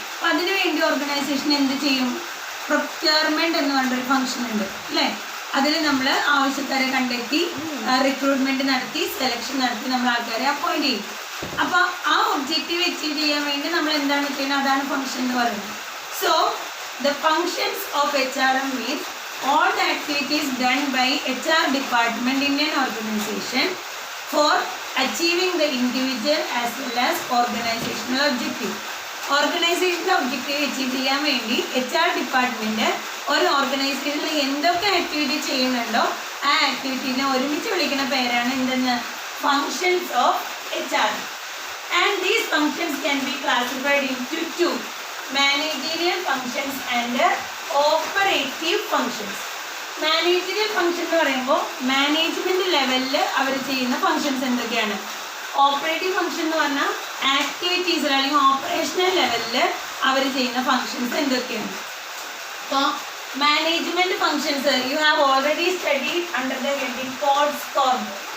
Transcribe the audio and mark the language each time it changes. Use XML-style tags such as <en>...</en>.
<ml>അപ്പം അതിനു വേണ്ടി ഓർഗനൈസേഷൻ എന്ത് ചെയ്യും? പ്രൊക്യൂർമെൻറ്റ് എന്ന് പറഞ്ഞൊരു ഫംഗ്ഷൻ ഉണ്ട് അല്ലേ. അതിൽ നമ്മൾ ആവശ്യക്കാരെ കണ്ടെത്തി റിക്രൂട്ട്മെൻറ്റ് നടത്തി സെലക്ഷൻ നടത്തി നമ്മൾ ആൾക്കാരെ അപ്പോയിൻറ്റ് ചെയ്യും. അപ്പോൾ ആ ഒബ്ജക്റ്റീവ് അച്ചീവ് ചെയ്യാൻ വേണ്ടി നമ്മൾ എന്താണ് ചെയ്യുന്നത്? അതാണ് ഫംഗ്ഷൻ എന്ന് പറയുന്നത്.</ml> <en>So the functions of HRM മീൻസ് all the activities done by HR department in an organization for achieving the individual as well as organizational objective.</en> <ml>ഓർഗനൈസേഷൻ്റെ objective achieve ചെയ്യാൻ വേണ്ടി HR ഡിപ്പാർട്ട്മെൻറ്റ് ഒരു ഓർഗനൈസേഷനിൽ എന്തൊക്കെ ആക്ടിവിറ്റി ചെയ്യുന്നുണ്ടോ ആ ആക്ടിവിറ്റീനെ ഒരുമിച്ച് വിളിക്കുന്ന പേരാണ് എന്തെന്ന്?</ml> <en>Functions of HR. And these functions can be classified into two: managerial functions and operative functions.</en> <ml>Managerial function എന്ന് പറയുമ്പോൾ മാനേജ്മെൻറ്റ് ലെവലിൽ അവർ ചെയ്യുന്ന ഫങ്ഷൻസ് എന്തൊക്കെയാണ്? ഓപ്പറേറ്റീവ് ഫംഗ്ഷൻ എന്ന് പറഞ്ഞാൽ ആക്ടിവിറ്റീസിൽ അല്ലെങ്കിൽ ഓപ്പറേഷണൽ ലെവലിൽ അവർ ചെയ്യുന്ന ഫങ്ഷൻസ് എന്തൊക്കെയാണ്?</ml> <en>അപ്പോൾ management functions you have already studied under the heading POSDCORB.</en>